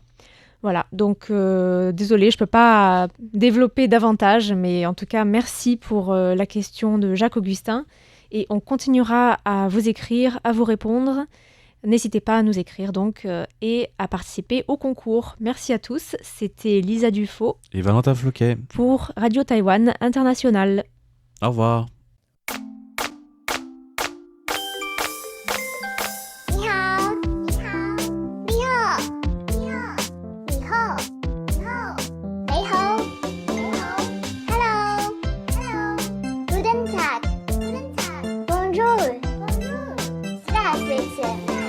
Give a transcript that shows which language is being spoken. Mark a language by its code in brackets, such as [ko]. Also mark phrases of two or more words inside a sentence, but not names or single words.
[fr] Voilà, donc désolée, je ne peux pas développer davantage, mais en tout cas, merci pour la question de Jacques-Augustin. Et on continuera à vous écrire, à vous répondre. N'hésitez pas à nous écrire donc et à participer au concours. Merci à tous. C'était Lisa Dufaux Et Valentin Floquet. pour Radio Taïwan International. Au revoir. [zh] 你好，你好，你好，你好，你好，你好，你好，你好， [en] Hello, Hello, [de] Guten Tag, Guten Tag, [fr] Bonjour, Bonjour, [zh] 是大学前。